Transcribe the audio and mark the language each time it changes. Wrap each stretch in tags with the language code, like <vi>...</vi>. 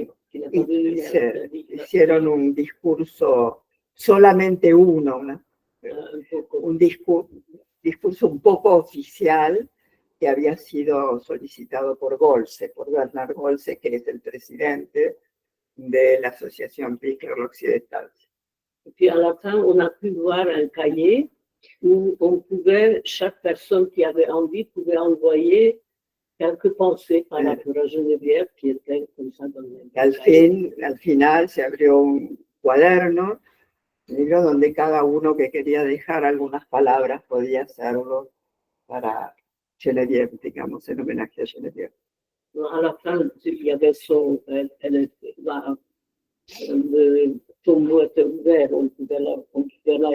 <es>Hicieron un discurso, solamente uno, un discurso un poco oficial que había sido solicitado por Bernard Golse, que es el presidente de la Asociación Pickler-Roxier de Francia.</es> <fr>Et puis à la fin, on a pu voir un cahier où on pouvait, chaque personne qui avait envie pouvait envoyer quelques pensées par rapport à Geneviève, qui était comme ça dans le</fr> <es>al final se abrió un cuaderno donde cada uno que quería dejar algunas palabras podía hacerlo para Geneviève, digamos, en homenaje a Geneviève.</es> <fr>À la fin, il y avait le tombeau était ouvert, on pouvait la</fr>